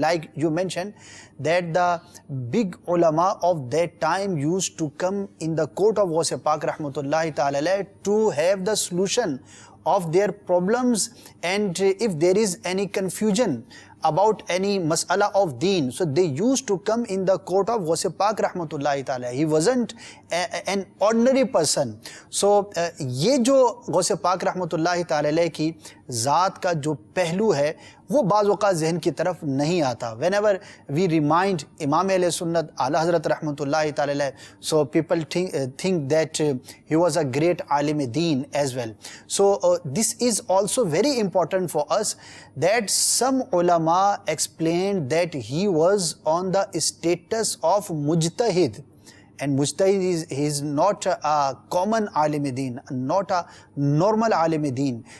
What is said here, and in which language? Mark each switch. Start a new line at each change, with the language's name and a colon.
English: Like you mentioned, that the big ulama of that time used to come in the court of Ghaus Pak rahmatullahi ta'ala to have the solution of their problems, and if there is any confusion about any mas'ala of deen, so they used to come in the court of Ghaus Pak rahmatullahi ta'ala. He wasn't an ordinary person.
Urdu: So یہ جو غوث پاک رحمۃ اللہ تعالی علیہ کی ذات کا جو پہلو ہے وہ بعض اوقات ذہن کی طرف نہیں آتا.
English: Whenever we remind امام اہل سنت اعلیٰ حضرت رحمۃ اللہ تعالی علیہ, so people think that he was a great alim deen as well. So this is also very important for us, that some ulama explained that he was on the status of mujtahid. And mujtahid is not a common alim deen, not a normal alim deen.